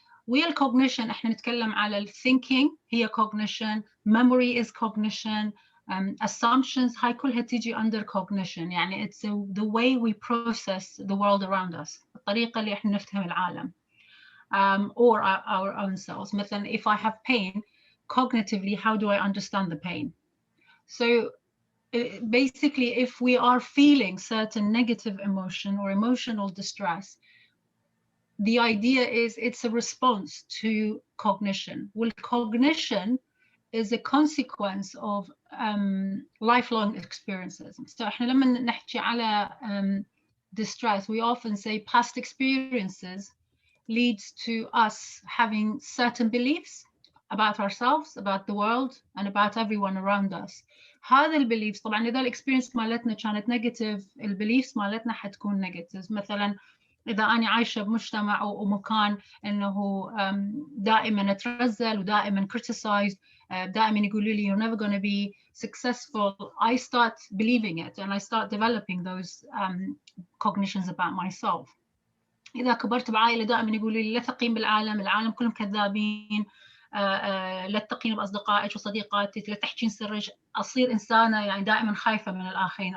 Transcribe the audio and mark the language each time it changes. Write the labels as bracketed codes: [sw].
[en] ويا الكوجنيشن [ar] احنا نتكلم على [en] الثينكينج هي cognition, memory is cognition, assumptions [ar] هاي كلها تيجي [en] under cognition. يعني it's the way we process the world around us, [ar] الطريقة اللي احنا نفهم العالم. [en] Or our own selves. مثلا if I have pain, cognitively how do I understand the pain? So basically if we are feeling certain negative emotion or emotional distress, the idea is it's a response to cognition. Well, cognition is a consequence of lifelong experiences. So [ar] احنا لما نحكي على [en] distress, we often say past experiences leads to us having certain beliefs about ourselves, about the world, and about everyone around us. [ar] هذا البيليفز طبعا إذا الإكسبيرينس مالتنا كانت نيجاتيف، البيليفز مالتنا حتكون نيجاتيف. مثلا إذا أنا عايشة بمجتمع ومكان إنه دائما أترزل [en] ودائما criticized، [ar] دائما يقولوا لي [en] you're never going to be successful, I start believing it and I start developing those cognitions about myself. [ar] إذا كبرت بعائلة دائما يقولوا لي لا تثقين بالعالم، العالم كلهم كذابين، لا تثقين بأصدقائك وصديقاتك، لا تحكين سرك، أصير إنسانة يعني دائما خايفة من الآخرين.